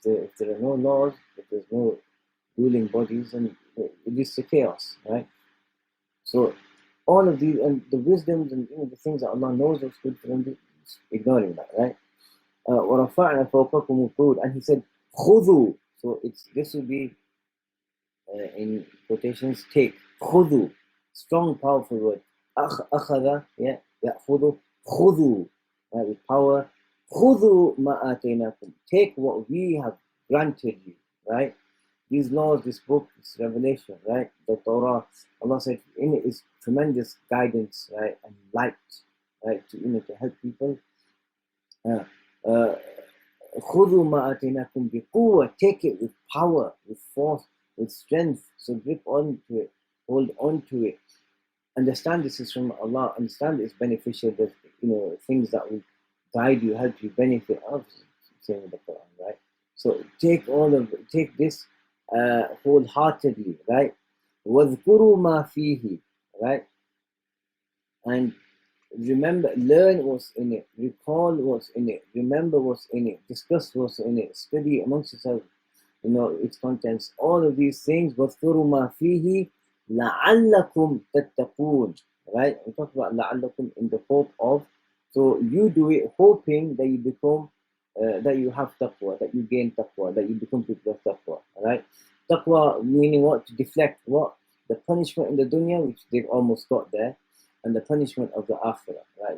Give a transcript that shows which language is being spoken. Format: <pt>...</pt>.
<en>If there are no laws, if there's no ruling bodies, and it leads to chaos, right? So all of these and the wisdoms and the things that Allah knows is good for them, just ignoring that, right?</en> <ar>وَرَفَعْنَا فَوْقَكُمُ الطُّورِ,</ar> <en>and He said,</en> <ar>خُذُوا.</ar> <en>So this will be in quotations, take. خُذُوا, strong, powerful word. أخذ, yeah, يأخذ, خُذُوا, with power.</en> <ar>خُذُوا مَا آتَيْنَاكُمْ,</ar> <en>take what we have granted you, right? These laws, this book, this revelation, right? The Torah, Allah said in it is tremendous guidance, right? And light, right? To help people.</en> <ar>خُذُوا مَا آتَيْنَاكُمْ بِقُوَّةٍ,</ar> <en>take it with power, with force, with strength. So grip on to it, hold on to it. Understand this is from Allah. Understand it's beneficial. That things that will guide you, help you, benefit. Saying in the Quran, right? So take this wholeheartedly, right?</en> <ar>وَاذْكُرُوا مَا فِيهِ,</ar> <en>right? And remember, learn what's in it, recall what's in it, remember what's in it, discuss what's in it, study amongst yourself, its contents, all of these things.</en> <ar>وَاذْكُرُوا مَا فِيهِ لَعَلَّكُمْ تَتَّقُونَ,</ar> <en>right? We talk about لَعَلَّكُمْ in the hope of, so you do it hoping that you become, that you have taqwa, that you gain taqwa, that you become people of taqwa, right? Taqwa meaning what? To deflect what? The punishment in the dunya, which they've almost got there, and the punishment of the akhirah. Right?</en>